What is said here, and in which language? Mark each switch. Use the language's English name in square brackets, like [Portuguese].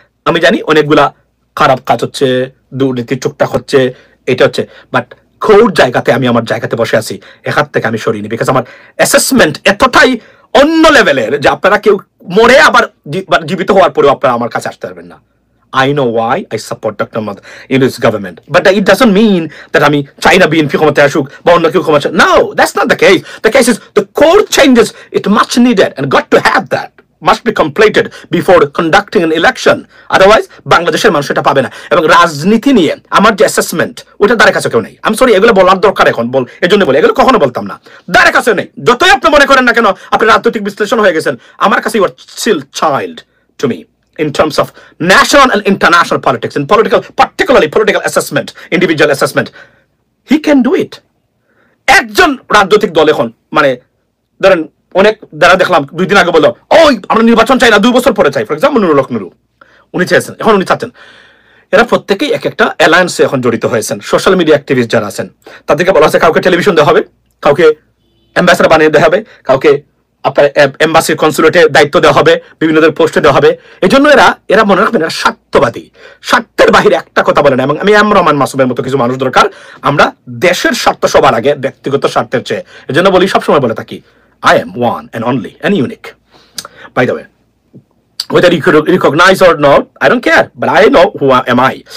[Bangla] আমি জানি অনেকগুলা খারাপ কাজ হচ্ছে, দুর্নীতি টুকটাক হচ্ছে, এটা হচ্ছে, বাট কোর জায়গাতে আমি আমার জায়গাতে বসে আছি, এখান থেকে আমি সরিনি, বিকজ আমার অ্যাসেসমেন্ট এতটাই অন্য লেভেলের যে আপনারা কেউ মরে আবার জীবিত হওয়ার পরেও আপনারা আমার কাছে আসতে পারবেন না। [English] I know why I support Dr. Mohammad Yunus government, but it doesn't mean that [Bangla] আমি চাই না বিএনপি ক্ষমতায় আসুক বা অন্য কেউ ক্ষমতা। [English] No, that's not the case. The case is the core changes, it much needed and got to have that, must be completed before conducting an election. Otherwise [Bangla] বাংলাদেশের মানুষ এটা পাবে না। এবং রাজনীতি নিয়ে আমার যে অ্যাসেসমেন্ট, ওটা দ্বারে কাছে কেউ নেই। আমি সরি, এগুলো বলার দরকার এখন এজন্য বলি, এগুলো কখনো বলতাম না, দ্বারে কাছে নেই। যতই আপনি মনে করেন না কেন আপনি রাজনৈতিক বিশ্লেষণ হয়ে গেছেন, আমার কাছে [English] You are still child to me in terms of national and international politics, in particularly political assessment, individual assessment. He can do it. [Bangla] একজন রাজনৈতিক দল এখন ধরেন অনেক দ্বারা দেখলাম 2 দিন আগে বললো, ওই আমরা নির্বাচন চাই না, 2 বছর পরে চাই। [English] for example [Bangla] নুরুল হক নুরু, উনি চেয়েছেন, এখন উনি চাচ্ছেন। এরা প্রত্যেকেই এক একটা অ্যালায়েন্সে এখন জড়িত হয়েছেন। সোশ্যাল মিডিয়া অ্যাক্টিভিস্ট যারা আছেন তাদেরকে বলা হচ্ছে, কাউকে টেলিভিশন দেওয়া হবে, কাউকে অ্যাম্বাসেডর বানিয়ে দেওয়া হবে, কাউকে আপনার এম্বাসি কনসুলেটে দায়িত্ব দেওয়া হবে, বিভিন্ন পোস্টে দেওয়া হবে। এই জন্য এরা মনে রাখবেন এরা স্বার্থবাদী, স্বার্থের বাহিরে একটা কথা বলে না। এবং আমি রহমান মাসুমের মতো কিছু মানুষ দরকার, আমরা দেশের স্বার্থ সবার আগে ব্যক্তিগত স্বার্থের চেয়ে। এই জন্য বলি, সবসময় বলে থাকি, [English] I am one and only and unique. By the way, whether you could recognize or not, I don't care, but I know who am I.